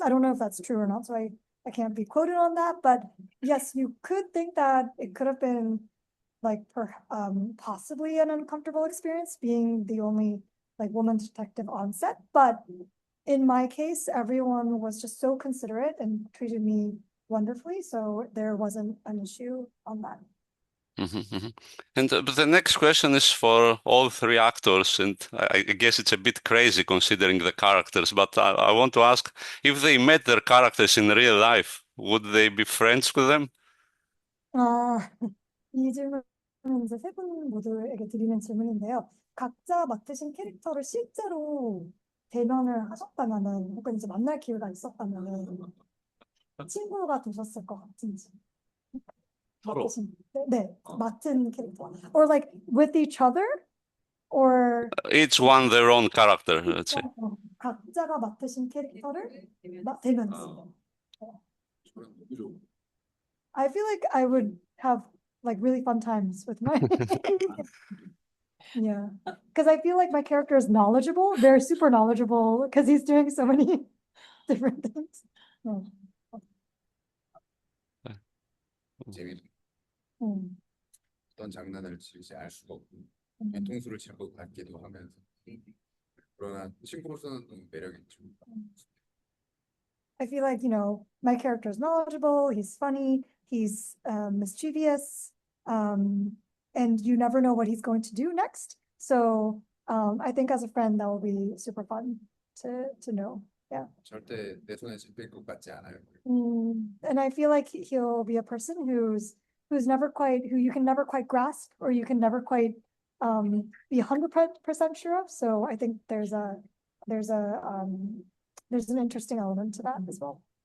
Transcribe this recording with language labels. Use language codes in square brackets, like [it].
[en] I don't know if that's true or not, so I can't be quoted on that, but yes, you could think that it could have been like possibly an uncomfortable experience being the only like woman detective on set, but in my case, everyone was just so considerate and treated me wonderfully, so there wasn't an issue on that. And the next question is for all three actors, and I guess it's a bit crazy considering the characters, but I want to ask, if they met their characters in real life, would they be friends with them? [ko] 이 질문은 이제 세 분 모두에게 드리는 질문인데요. 각자 맡으신 캐릭터를 실제로 대면을 하셨다면은 혹은 이제 만날 기회가 있었다면은 친구가 되셨을 것 같은지. 맡은 캐릭터. [en] Or like with each other? Or Each one their own character, let's say. [ko] 각자가 맡으신 캐릭터를 대면 쓰고. 저는 너무 좋아. [en] I feel like I would have like really fun times with my yeah, because I feel like my character is knowledgeable, very super knowledgeable, because he's doing so many different things. [ko] 재미 음. 어떤 장난을 칠지 알 수가 없고 음. 뒤통수를 칠 것 같기도 하면서 그러나 친구로서는 너무 매력있죠. [en] I feel like, you know, my character is knowledgeable, he's funny, he's mischievous, and you never know what he's going to do next. So I think as a friend, that will be super fun to know. Yeah. [ko] 절대 내 손에 잡힐 것 같지 않아요. [en] And I feel like he'll be a person who's never quite, who you can never quite grasp, or you can never quite be 100% sure of. So I think there's an interesting element to that as well.